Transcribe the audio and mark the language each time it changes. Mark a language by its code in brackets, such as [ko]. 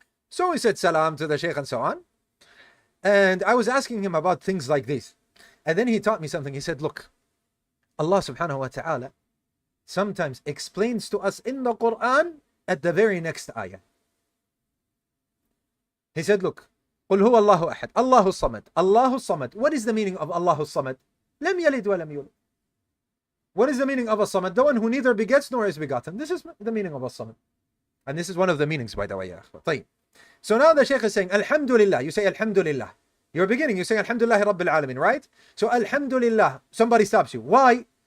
[en] So we said salam to the Shaykh and so on. And I was asking him about things like this. And then he taught me something. He said, look, Allah subhanahu wa ta'ala sometimes explains to us in the Quran at the very next ayah. He said, look, [ar] قل هو الله أحد الله الصمد الله الصمد. [en] What is the meaning of Allah الصمد? [ar] لم يلد ولم يولد. [en] What is the meaning of a samad? The one who neither begets nor is begotten. This is the meaning of a samad. And this is one of the meanings, by the way. طيب. So now the Shaykh is saying, Alhamdulillah. You say Alhamdulillah. You're beginning, you say Alhamdulillah Rabbil Alamin, right? So Alhamdulillah. Somebody stops you. Why?